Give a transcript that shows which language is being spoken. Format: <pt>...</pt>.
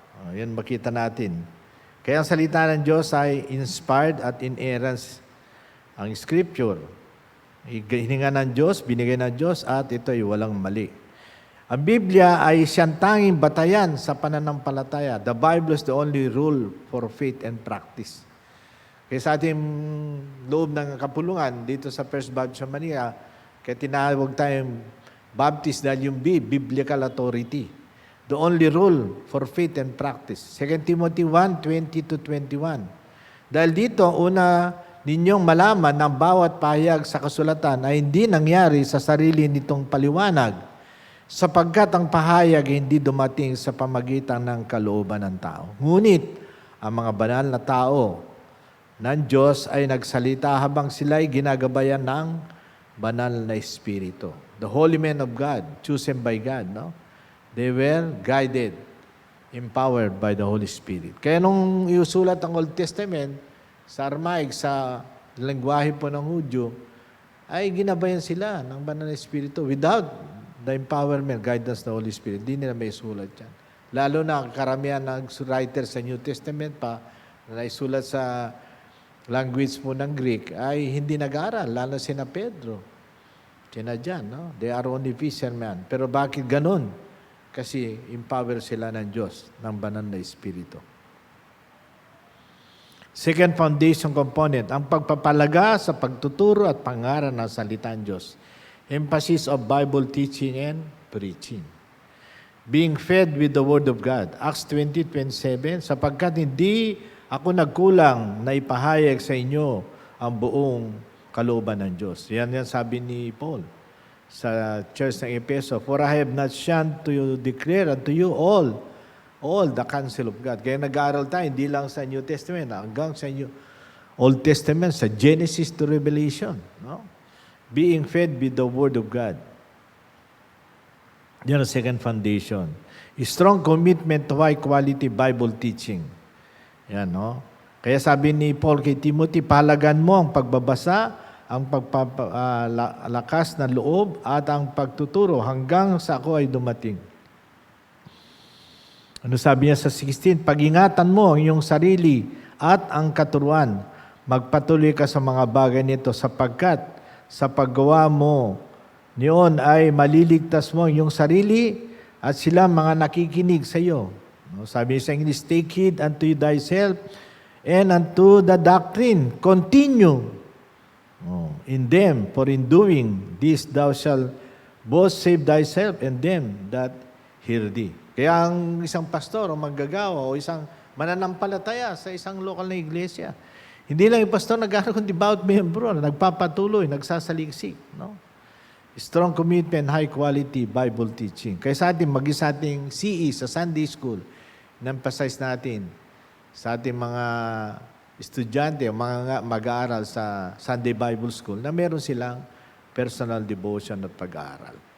<tl>Oh, yan makita natin. Kaya ang salita ng Diyos ay inspired at inerrant ang Scripture. Hininga ng Diyos, binigay ng Diyos, at ito ay walang mali. Ang Biblia ay siyang tanging batayan sa pananampalataya.</tl> <en>The Bible is the only rule for faith and practice.</en> <tl>Kaya sa ating loob ng kapulungan, dito sa First Baptist sa Manila, kaya tinawag tayong Baptist dahil yung B, Biblical Authority.</tl> <en>The only rule for faith and practice. 2 Timothy 1:20-21.</en> <tl>Dahil dito, una ninyong malaman ng bawat pahayag sa kasulatan ay hindi nangyari sa sarili nitong paliwanag, sapagkat ang pahayag hindi dumating sa pamagitan ng kalooban ng tao. Ngunit, ang mga banal na tao ng Diyos ay nagsalita habang sila'y ginagabayan ng banal na Espiritu.</tl> <en>The holy men of God, chosen by God, no? They were guided, empowered by the Holy Spirit.</en> <tl>Kaya nung iusulat ang Old Testament sa Aramaic, sa lengguwahe po ng Hudyo, ay ginabayan sila ng banal na Espiritu.</tl> <en>Without the empowerment, guidance</en> <tl>ng Holy Spirit, hindi nila may sulat yan. Lalo na karamihan ng writer sa New Testament pa, na isulat sa language po ng Greek, ay hindi nag-aaral, lalo sina Pedro. Sina John, no?</tl> <en>They are only fishermen.</en> <tl>Pero bakit ganun? Kasi empower sila ng Diyos, ng banal na Espiritu. Second foundation component, ang pagpapalaga sa pagtuturo at pangaral ng salita ng Diyos.</tl> <en>Emphasis of Bible teaching and preaching. Being fed with the Word of God.</en> <tl>Acts 20:27, sapagkat hindi ako nagkulang na ipahayag sa inyo ang buong kalooban ng Diyos. Yan sabi ni Paul sa church ng Efeso,</tl> <en>for I have not shunned to declare unto you all the counsel of God.</en> <tl>Kaya nag-aaral tayo, hindi lang sa New Testament, hanggang sa Old Testament, sa Genesis to Revelation. No?</tl> <en>Being fed with the Word of God.</en> <tl>Yan ang</tl> <en>second foundation. A strong commitment to high-quality Bible teaching.</en> <tl>Yan, no? Kaya sabi ni Paul kay Timothy, pahalagan mo ang pagbabasa, ang pagpapalakas ng loob at ang pagtuturo hanggang sa ako ay dumating. Ano sabi niya sa 16? Pag-ingatan mo ang iyong sarili at ang katuruan. Magpatuloy ka sa mga bagay nito sapagkat sa paggawa mo niyon ay maliligtas mo ang iyong sarili at sila mga nakikinig sa iyo. Sabi niya sa</tl> <en>English, take heed unto thyself and unto the doctrine. Continue in them, for in doing this thou shalt both save thyself and them that hear thee.</en> <tl>Kaya ang isang pastor o manggagawa o isang mananampalataya sa isang lokal na iglesia, hindi lang yung pastor nag-aaral kundi bawat membro na nagpapatuloy, nagsasaliksik. No?</tl> <en>Strong commitment, high quality Bible teaching.</en> <tl>Kaya sa ating, sa ating CE, sa Sunday School, in-emphasize natin sa ating mga estudyante o mga mag-aaral sa Sunday Bible School na meron silang personal devotion at pag-aaral.</tl>